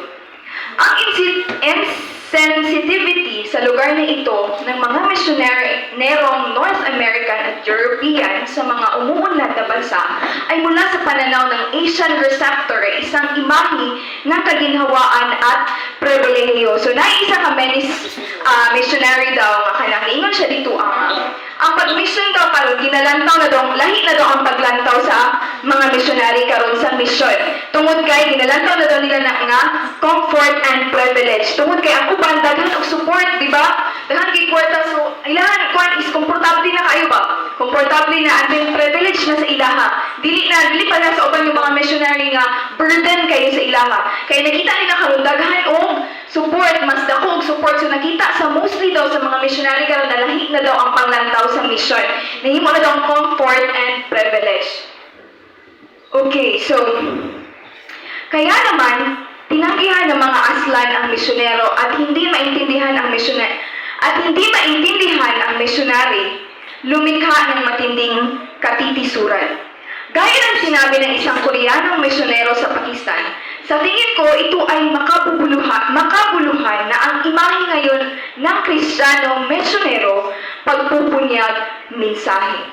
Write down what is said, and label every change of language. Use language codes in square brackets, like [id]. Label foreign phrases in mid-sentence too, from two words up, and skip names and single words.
[tl] Ang insensitivity sa lugar na ito ng mga misyonerong North American at European sa mga umuunlad na bansa ay mula sa pananaw ng Asian receptor ay isang imahe ng kaginhawaan at pribilehiyo. [ceb] So, naisa ka missionary daw nga kanang ingon siya dito ang pag-mission daw karon ginalantaw na daw, lahi na daw ang paglantaw sa mga missionary karon sa mission. Tungod kay ginalantaw na daw nila na nga [en] comfort and privilege. [ceb] Tungod kay ang uban daghan og support, di ba? Daghan kay kwarta, so ilahan kuan is komportable na kayo ba? Komportable na at yung privilege na sa ilaha. Dili pa na sa uban yung mga missionary nga burden kayo sa ilaha. Kaya nakita nila karon daghan og support, mas dako og support. So nakita sa mostly daw sa mga missionary karon na lahi na daw ang panglantaw sa mission. Nahimo na daw ang [en] comfort and privilege. [tl] Okay, so kaya naman tinanggihan ng mga aslan ang misyonero at hindi maintindihan ang misyonary, lumikha ng matinding katitisuran. Gaya ng sinabi ng isang Koreanong misyonero sa Pakistan, sa tingin ko ito ay makabuluhan na ang imahe ngayon ng Kristiyanong misyonero pagpupunyag mensahe.